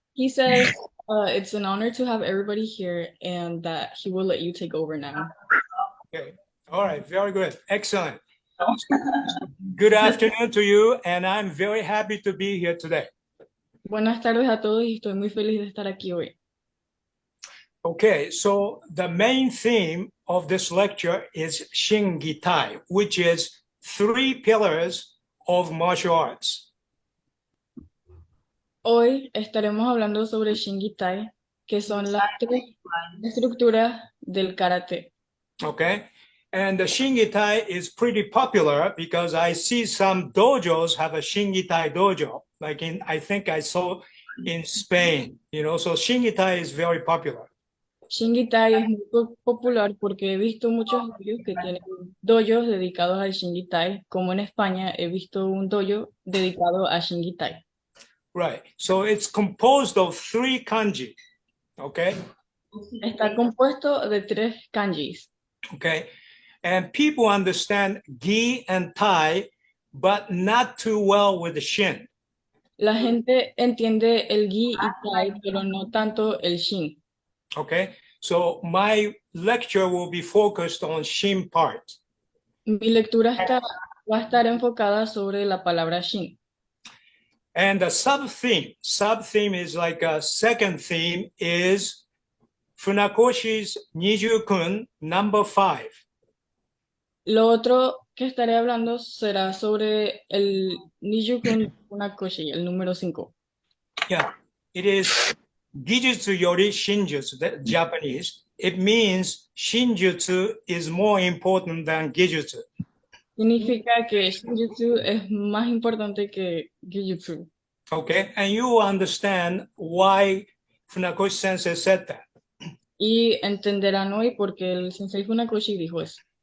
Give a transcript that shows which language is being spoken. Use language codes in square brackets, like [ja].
[en] He says it's an honor to have everybody here and that he will let you take over now. Okay. All right. Very good. Excellent. Good afternoon to you, and I'm very happy to be here today. [es] Buenas tardes a todos y estoy muy feliz de estar aquí hoy. [en] Okay, so the main theme of this lecture is Shin Gi Tai, which is 3 pillars of martial arts. [es] Hoy estaremos hablando sobre Shin Gi Tai, que son las 3 estructuras del karate. [en] Okay, and the Shin Gi Tai is pretty popular because I see some dojos have a Shin Gi Tai dojo, like I think I saw in Spain, so Shin Gi Tai is very popular. [es] Shin Gi Tai es muy popular porque he visto muchos dojos que tienen dojos dedicados al Shin Gi Tai, como en España he visto un dojo dedicado a Shin Gi Tai. [en] Right, so it's composed of 3 kanji, okay? [es] Está compuesto de 3 kanjis. [en] Okay, and people understand Gi and Tai, but not too well with the Shin. [es] La gente entiende el Gi y Tai, pero no tanto el Shin. [en] Okay, so my lecture will be focused on Shin part. [es] Mi lectura va a estar enfocada sobre la palabra Shin. [en] And the sub-theme is like a second theme is Funakoshi's Niju-kun number 5. [es] Lo otro que estaré hablando será sobre el Nijukun Funakoshi, el número 5. [en] Yeah, it is Gijutsu Yori Shinjutsu, that Japanese. It means Shinjutsu is more important than Gijutsu. [es] Significa que Shinjutsu es más importante que Gyujutsu. [en] Okay, and you will understand why Funakoshi Sensei said that [es] Y entenderán hoy por qué el Sensei Funakoshi dijo eso,